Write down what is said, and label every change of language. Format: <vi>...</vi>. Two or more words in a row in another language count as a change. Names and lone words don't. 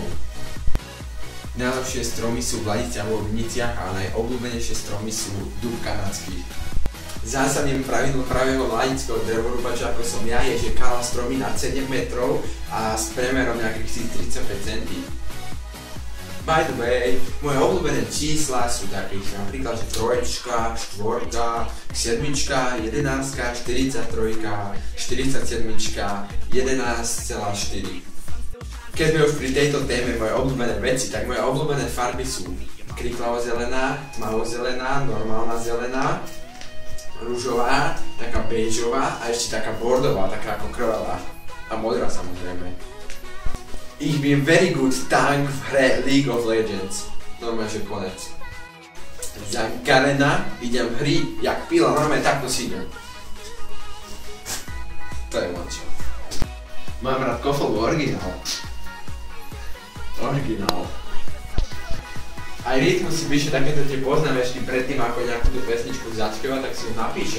<sk>Najlepšie stromy sú v Ladiciach vo Viniciach a najobľúbenejšie stromy sú dub kanadský. Zásadným pravidlom pravého ladického drevorúbača ako som ja je, že kála stromy nad 7 metrov a s premerom nejakých 35 cm.</sk> <en>By the way,</en> <sk>moje obľúbené čísla sú také, napríklad, že 3, 4, 7, 11, 43, 47, 11,4. Keď sme už pri tejto téme moje obľúbené veci, tak moje obľúbené farby sú kriklavo-zelená, tmavo-zelená, normálna zelená, ružová, taká béžová a ešte taká bordová, taká ako krvavá a modrá samozrejme.</sk> <de>Ich bin</de> <en>very good tank</en> <sk>v hre</sk> <en>League of Legends.</en> <sk>Normálne, že konec. Zankarená, idem hry, jak pila, normálne takto si idem. To je močo. Mám rád Kofovu originál. Originál. Aj Rytmus si píše takéto tie poznámečky predtým, ako nejakú tú pesničku zaspieva, tak si ho napíše.</sk>